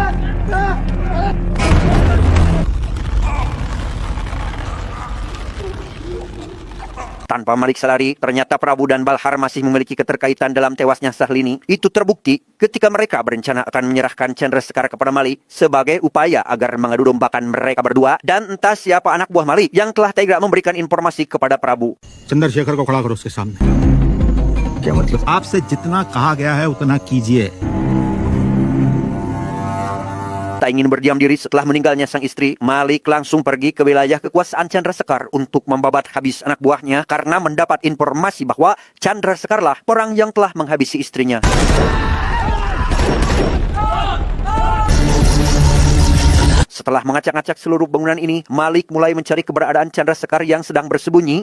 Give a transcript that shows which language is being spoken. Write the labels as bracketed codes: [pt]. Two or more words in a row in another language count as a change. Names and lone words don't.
[id] Tanpa Malik sadari, ternyata Prabu dan Balhar masih memiliki keterkaitan dalam tewasnya Sahlini. Itu terbukti ketika mereka berencana akan menyerahkan Chandra Sekar kepada Malik sebagai upaya agar mengadu dombakan mereka berdua, dan entah siapa anak buah Malik yang telah tega memberikan informasi kepada Prabu. [hi] चंद्रशेखर को खड़ा करो उसके सामने. क्या मतलब? आपसे जितना कहा गया है उतना कीजिए. [id] Tak ingin berdiam diri setelah meninggalnya sang istri, Malik langsung pergi ke wilayah kekuasaan Chandra Sekar untuk membabat habis anak buahnya karena mendapat informasi bahwa Chandra Sekarlah orang yang telah menghabisi istrinya. Setelah mengacak-acak seluruh bangunan ini, Malik mulai mencari keberadaan Chandra Sekar yang sedang bersembunyi.